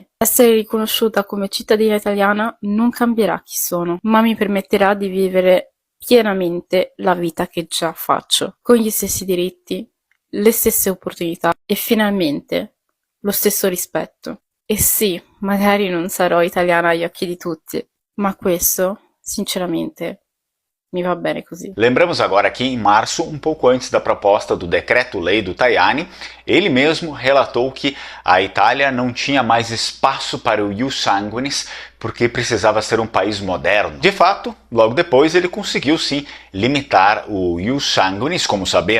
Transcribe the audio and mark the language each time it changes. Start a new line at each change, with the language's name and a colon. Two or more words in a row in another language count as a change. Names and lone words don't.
Italian: Essere riconosciuta come cittadina italiana non cambierà chi sono, ma mi permetterà di vivere pienamente la vita che già faccio, con gli stessi diritti, le stesse opportunità e finalmente lo stesso rispetto. E sì, magari non sarò italiana agli occhi di tutti, ma questo, sinceramente, mi va bene così.
Portuguese: Lembramos agora que em março, um pouco antes da proposta do decreto-lei do Tajani, ele mesmo relatou que a Itália não tinha mais espaço para o
Latin: ius sanguinis
Portuguese: porque precisava ser um país moderno. De fato, logo depois ele conseguiu sim limitar o
Latin: ius sanguinis,
Portuguese: como sabemos.